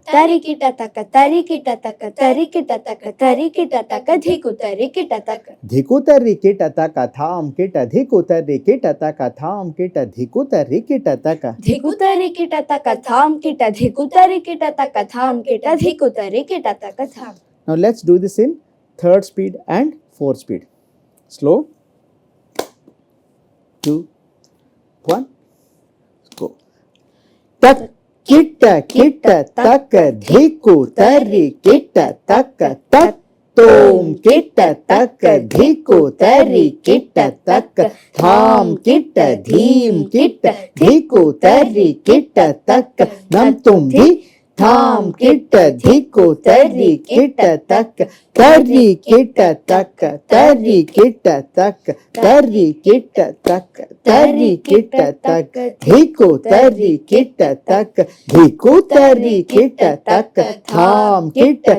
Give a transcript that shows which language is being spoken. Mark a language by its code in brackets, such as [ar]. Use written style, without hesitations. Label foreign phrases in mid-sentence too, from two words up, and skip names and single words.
[en] Tari kita taka tari kita taka tari kita taka tari kita taka dhikutari kita taka. Dhikutari kita taka tham kita dhikutari kita taka tham kita dhikutari kita taka. Dhikutari kita taka tham kita dhikutari kita taka tham kita dhikutari kita taka tham. Now let's do this in third speed and fourth speed. Slow. 2, 1, go. Tak kita kita taka dhikutari kita taka tat tom kita taka dhikutari kita taka tham kita dhim kita dhikutari kita taka nam tum dhi tham kita dhikutari kita taka tari kita taka tari kita taka tari kita taka tari kita taka dhikutari kita taka dhikutari kita taka tham kita